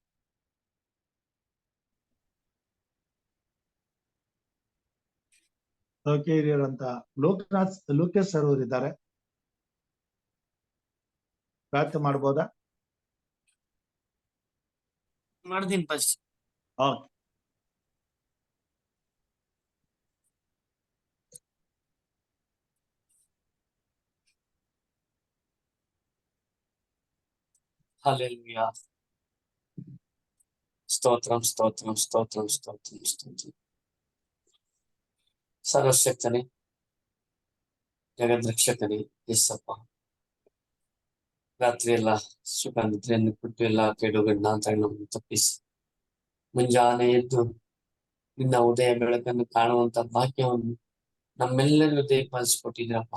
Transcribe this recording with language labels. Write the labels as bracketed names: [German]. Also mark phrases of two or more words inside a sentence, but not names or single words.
[Kannada] ಅಂತ ಲೋಕೇಶ್ ಸರ್ ಅವರು ಇದ್ದಾರೆ. ಪ್ರಾರ್ಥನೆ ಮಾಡ್ಬೋದಾ? ಮಾಡ್ತೀನಿ ಫಸ್ಟ್. [Telugu] హల్లెలూయా. స్తోత్రం స్తోత్రం స్తోత్రం స్తోత్రం స్తోత్రం. [Kannada] ಸರ್ವಶಕ್ತನೇ, ಜಗದ್ರಕ್ಷಕನೇ ಯೇಸಪ್ಪ, ರಾತ್ರಿ ಎಲ್ಲ ಸುಖ ನಿದ್ರೆಯನ್ನು ಕೊಟ್ಟು ಎಲ್ಲ ಕೆಡುಗಣ್ಣಾಂತರಗಳನ್ನು ತಪ್ಪಿಸಿ ಮುಂಜಾನೆ ಎದ್ದು ನಿನ್ನ ಉದಯ ಬೆಳಕನ್ನು ಕಾಣುವಂತ ಭಾಗ್ಯವನ್ನು ನಮ್ಮೆಲ್ಲರಿಗೂ ದಯಪಾಲಿಸಿಕೊಟ್ಟಿದ್ದೀರಪ್ಪ.